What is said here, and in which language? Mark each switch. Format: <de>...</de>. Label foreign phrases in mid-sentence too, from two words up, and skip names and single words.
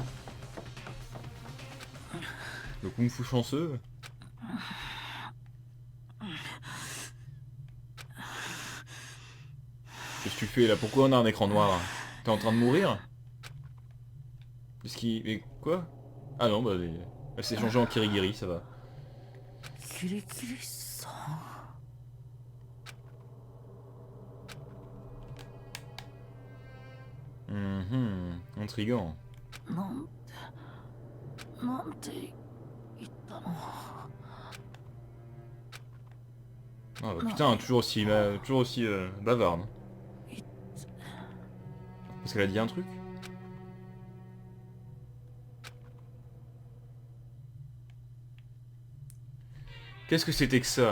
<fr>Le kung-fu chanceux? Qu'est-ce que tu fais là? Pourquoi on a un écran noir? T'es en train de mourir? Qu'est-ce qui... Mais quoi? Ah non, bah elle s'est changée en Kirigiri, ça va.</fr> <ja>キリキリさん。</ja> <fr>Intriguant.</fr> <ja>なんて言ったの。</ja> <fr>Ah bah putain, toujours aussi bavarde. Parce qu'elle a dit un truc? Qu'est-ce que c'était que ça?</fr>